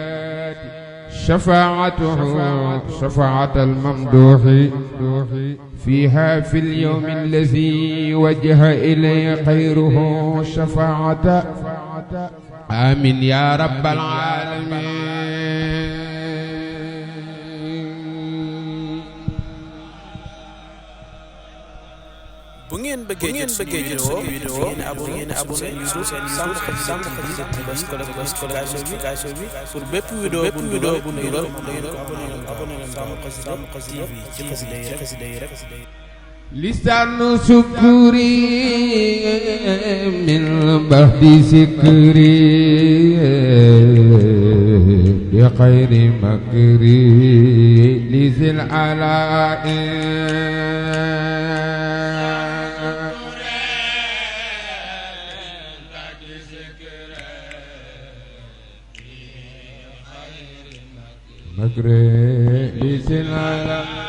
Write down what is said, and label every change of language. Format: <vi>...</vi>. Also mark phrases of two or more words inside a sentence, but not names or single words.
<ar>شفاعته شفاعة الممدوح فيها في اليوم الذي وجه إليه خيره شفاعة آمين يا رب العالمين.</ar> <wo>bu ngeen bëggee jot vidéo ngeen abonné seen Sam Khadija TV notification bi pour bépp vidéo bu ñu dugal ngeen abonné Sam Khadija TV ci xasida yi rek</wo> <ar>لسان شكري من بعد ذكري بخير مكري لذي العلاء مكري لذي العلاء</ar>